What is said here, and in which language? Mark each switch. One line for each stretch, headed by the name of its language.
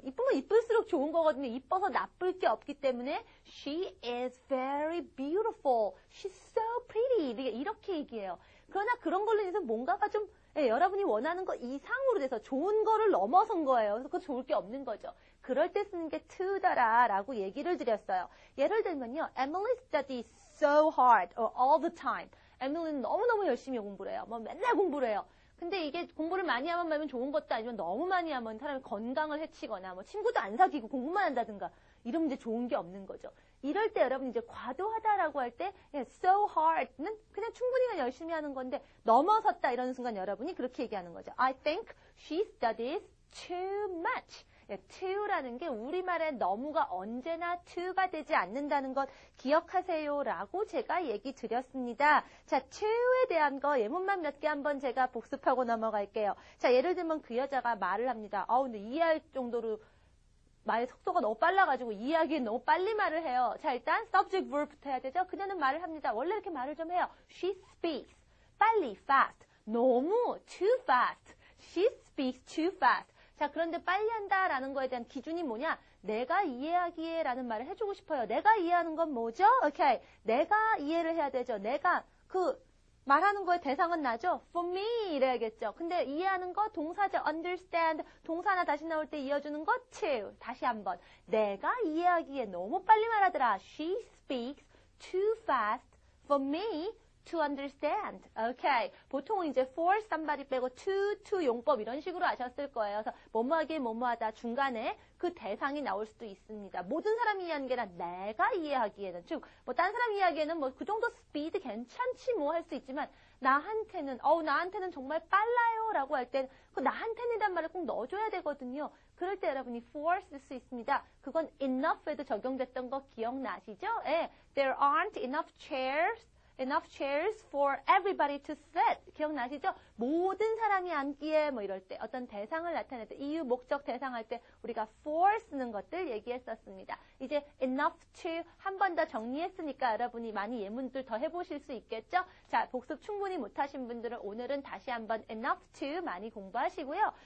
Korean: 이쁘면 이쁠수록 좋은 거거든요. 이뻐서 나쁠 게 없기 때문에
English: she is very beautiful. She's so pretty.
Korean: 이렇게 얘기해요. 그러나 그런 걸로 인해서 뭔가가 좀 여러분이 원하는 거 이상으로 돼서 좋은 거를 넘어선 거예요. 그래서 그거 좋을 게 없는 거죠. 그럴 때 쓰는 게 to더라 라고 얘기를 드렸어요. 예를 들면요.
English: Emily studies so hard all the time.
Korean: Emily는 너무너무 열심히 공부를 해요. 맨날 공부를 해요. 근데 이게 공부를 많이 하면 좋은 것도 아니면 너무 많이 하면 사람이 건강을 해치거나 친구도 안 사귀고 공부만 한다든가 이러면 이제 좋은 게 없는 거죠. 이럴 때 여러분 이제 과도하다라고 할 때 so hard는 그냥 충분히 그냥 열심히 하는 건데 넘어섰다 이러는 순간 여러분이 그렇게 얘기하는 거죠.
English: I think she studies too much.
Korean: to라는 게 우리말에 너무가 언제나 to가 되지 않는다는 것 기억하세요 라고 제가 얘기 드렸습니다. 자, to에 대한 거 예문만 몇 개 한번 제가 복습하고 넘어갈게요. 자, 예를 들면 그 여자가 말을 합니다. 근데 이해할 정도로 말의 속도가 너무 빨라가지고 이해하기엔 너무 빨리 말을 해요. 자, 일단 subject verb부터 해야 되죠. 그녀는 말을 합니다. 원래 이렇게 말을 좀 해요.
English: She speaks.
Korean: 빨리,
English: fast.
Korean: 너무
English: too fast. She speaks too fast.
Korean: 자, 그런데 빨리 한다라는 거에 대한 기준이 뭐냐? 내가 이해하기에 라는 말을 해주고 싶어요. 내가 이해하는 건 뭐죠? 오케이. 내가 이해를 해야 되죠. 내가 말하는 거에 대상은 나죠?
English: For me
Korean: 이래야겠죠. 근데 이해하는 거 동사죠.
English: understand.
Korean: 동사 하나 다시 나올 때 이어주는 거 to. 다시 한번. 내가 이해하기에 너무 빨리 말하더라.
English: She speaks too fast for me to understand.
Korean: 오케이. 보통은 이제 for somebody 빼고 to 용법 이런 식으로 아셨을 거예요. 그래서 뭐뭐하기에 뭐뭐하다 중간에 그 대상이 나올 수도 있습니다. 모든 사람이 이해하는 게 아니라 내가 이해하기에는 즉 딴 사람 이해하기에는 그 정도 스피드 괜찮지 할 수 있지만 나한테는 정말 빨라요 라고 할 때 그 나한테는이란 말을 꼭 넣어줘야 되거든요. 그럴 때 여러분이 for 쓸 수 있습니다. 그건 enough에도 적용됐던 거 기억나시죠? 예.
English: There aren't enough chairs for everybody to sit.
Korean: 기억나시죠? 모든 사람이 앉기에 이럴 때 어떤 대상을 나타낼 때 이유, 목적, 대상할 때 우리가 for 쓰는 것들 얘기했었습니다. 이제 enough to 한 번 더 정리했으니까 여러분이 많이 예문들 더 해보실 수 있겠죠? 자, 복습 충분히 못하신 분들은 오늘은 다시 한번 enough to 많이 공부하시고요.